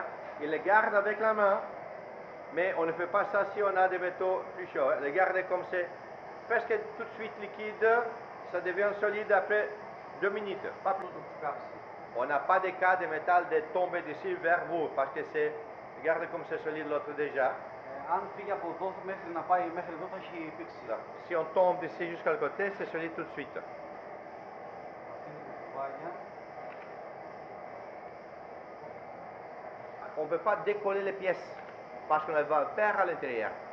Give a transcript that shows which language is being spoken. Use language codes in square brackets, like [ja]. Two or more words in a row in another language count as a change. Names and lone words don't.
[fr] Il les garde avec la main. Mais on ne fait pas ça si on a des métaux plus chauds. Les garder comme c'est presque tout de suite liquide, ça devient solide après 2 minutes. Pas plus. On n'a pas de cas de métal de tomber d'ici vers vous, parce que c'est, regardez comme c'est solide l'autre déjà. [el] Αν φύγει από εδώ μέχρι να πάει μέχρι εδώ θα έχει πήξει. [fr] Si on tombe d'ici jusqu'à le côté, c'est solide tout de suite. On ne peut pas décoller les pièces, parce qu'on va faire à l'intérieur.